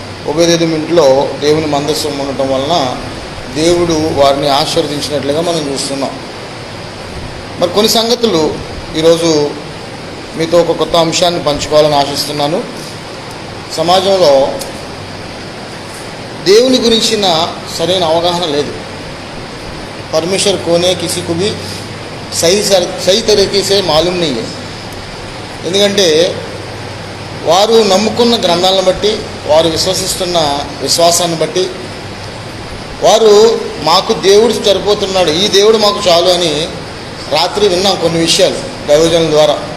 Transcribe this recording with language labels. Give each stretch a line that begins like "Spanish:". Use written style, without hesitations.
Telugu: ఉభయదేదం ఇంట్లో దేవుని మందస్సం ఉండటం వలన దేవుడు వారిని ఆశీర్వదించినట్లుగా మనం చూస్తున్నాం। మరి కొన్ని సంగతులు ఈరోజు మీతో ఒక కొత్త అంశాన్ని పంచుకోవాలని ఆశిస్తున్నాను। సమాజంలో దేవుని గురించిన సరైన అవగాహన లేదు।
Hindi: परमेश्वर कौन है किसी को भी सही तरीके से मालूम नहीं है।
Telugu: ఎందుకంటే వారు నమ్ముకున్న గ్రంథాలను బట్టి, వారు విశ్వసిస్తున్న విశ్వాసాన్ని బట్టి, వారు మాకు దేవుడు సరిపోతున్నాడు, ఈ దేవుడు మాకు చాలు అని రాత్రి విన్నాం కొన్ని విషయాలు దైవజనుల ద్వారా।